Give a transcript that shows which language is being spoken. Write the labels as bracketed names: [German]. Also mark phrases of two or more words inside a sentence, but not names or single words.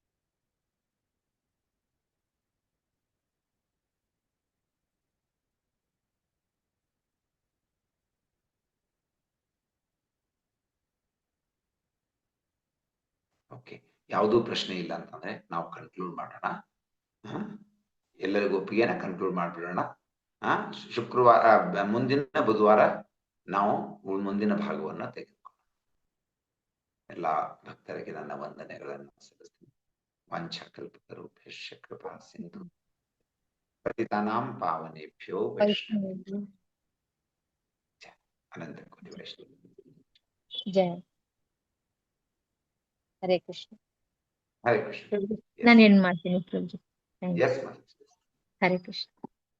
[Kannada] ಓಕೆ, ಯಾವುದೂ ಪ್ರಶ್ನೆ ಇಲ್ಲ ಅಂತಂದ್ರೆ ನಾವು ಕನ್ಕ್ಲೂಡ್ ಮಾಡೋಣ. ಎಲ್ಲರಿಗೂ ಒಪ್ಪಿಗೆನ ಕನ್ಕ್ಲೂಡ್ ಮಾಡ್ಬಿಡೋಣ. ಶುಕ್ರವಾರ, ಮುಂದಿನ ಬುಧವಾರ ನಾವು ಮುಂದಿನ ಭಾಗವನ್ನ ತೆಗೆದುಕೊಳ್ಳೋಣ. ಎಲ್ಲ ಭಕ್ತರಿಗೆ ನನ್ನ ವಂದನೆಗಳನ್ನು ಸಲ್ಲಿಸ್ತೀನಿ. [Sanskrit] ವಾಂಛಾಕಲ್ಪತರುಭ್ಯಶ್ಚ ಕೃಪಾ ಸಿಂಧು ಪತಿತಾನಾಂ ಪಾವನೇಭ್ಯೋ ವೈಷ್ಣವೇಭ್ಯೋ ಅನಂತ ಕೋಟಿ ವೈಷ್ಣವ. ಜಯ ಹರೇ ಕೃಷ್ಣ. ಹರೇ ಕೃಷ್ಣ. [Kannada] ನಾನು ಏನ್ ಮಾಡ್ತೀನಿ ಪ್ರಭು. ಎಸ್, [Sanskrit] ಹರೇ ಕೃಷ್ಣ.